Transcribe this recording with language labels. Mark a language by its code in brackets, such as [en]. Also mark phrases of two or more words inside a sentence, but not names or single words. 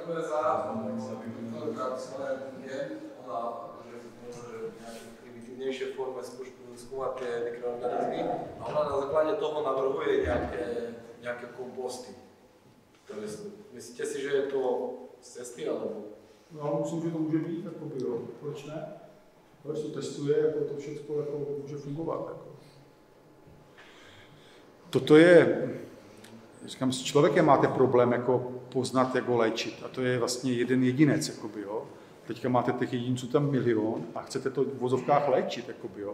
[sk] primitivnejšie forme skúmať tie mikroorganizmy a ona na základe toho navrhuje nejaké komposty. Myslíte si, že je to z cesty, alebo? [cs] No, myslím, že to může být, jakoby, jo. Proč ne? Proč to testuje, jako to všechno jako může fungovat. Jako. Toto je říkám, s člověkem máte problém jako poznat, jak ho léčit. A to je vlastně jeden jedinec, jakoby, jo. Teďka máte těch jedinců tam milion a chcete to v vozovkách léčit, jakoby, jo.